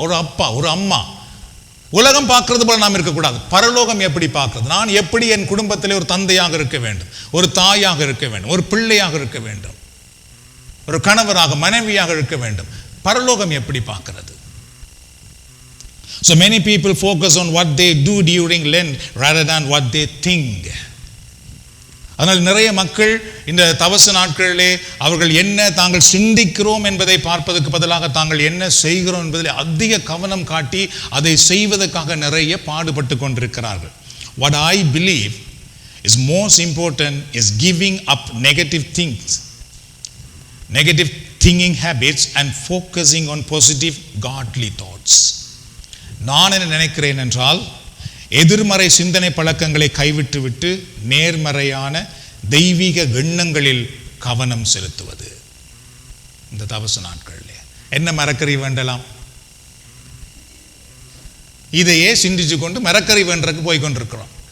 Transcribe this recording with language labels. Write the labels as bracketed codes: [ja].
[ta] ஒரு அப்பா ஒரு அம்மா உலகம் பார்க்கிறது போல நாம் இருக்கக்கூடாது. பரலோகம் எப்படி பார்க்கிறது, நான் எப்படி என் குடும்பத்திலே ஒரு தந்தையாக இருக்க வேண்டும், ஒரு தாயாக இருக்க வேண்டும், ஒரு பிள்ளையாக இருக்க வேண்டும், ஒரு கணவராக மனைவியாக இருக்க வேண்டும், பரலோகம் எப்படி பார்க்கிறது? [en] So many people focus on what they do during Lent rather than what they think. [ta] அதனால் நிறைய மக்கள் இந்த தவச நாட்களிலே அவர்கள் என்ன தாங்கள் சிந்திக்கிறோம் என்பதை பார்ப்பதற்கு பதிலாக தாங்கள் என்ன செய்கிறோம் என்பதில் அதிக கவனம் காட்டி அதை செய்வதற்காக நிறைய பாடுபட்டு கொண்டிருக்கிறார்கள். [en] What I believe is most important is giving up negative things, negative thinking habits and focusing on positive godly thoughts. [ta] நான் என்ன நினைக்கிறேன் என்றால் எதிர்மறை சிந்தனை பழக்கங்களை கைவிட்டு விட்டு நேர்மறையான தெய்வீக எண்ணங்களில் கவனம் செலுத்துவது. இந்த தவசு நாட்களில் என்ன மரக்கறி வேண்டலாம், இதையே சிந்திச்சு கொண்டு மரக்கறி வேண்டறதுக்கு போய் கொண்டிருக்கிறோம்.